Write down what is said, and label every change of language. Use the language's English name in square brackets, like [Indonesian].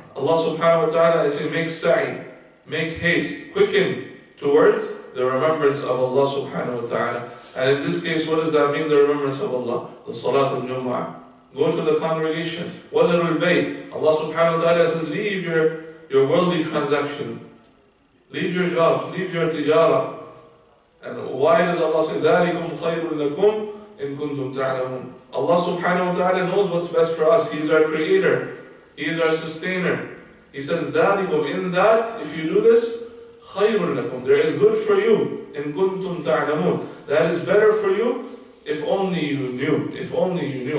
[English] Allah subhanahu wa ta'ala is saying, make sa'i, make haste, quicken towards the remembrance of Allah subhanahu wa ta'ala. And in this case, what does that mean, the remembrance of Allah? The Salat al-Jumu'ah. Go to the congregation. Whether it will be, Allah subhanahu wa ta'ala says, leave your worldly transaction. Leave your jobs, leave your tijara. And why does Allah say, [Arabic] ذَلِكُمْ خَيْرٌ لَكُمْ إِن كُنْتُمْ تَعْلَمُونَ. [English] Allah subhanahu wa ta'ala knows what's best for us. He is our creator. He is our sustainer. He says, ذَلِكُمْ, in that, if you do this, [Arabic] خَيْرٌ لَكُمْ, [English] there is good for you. [Arabic] إِن كُنْتُمْ تَعْلَمُونَ. [English] That is better for you if only you knew. If only you knew.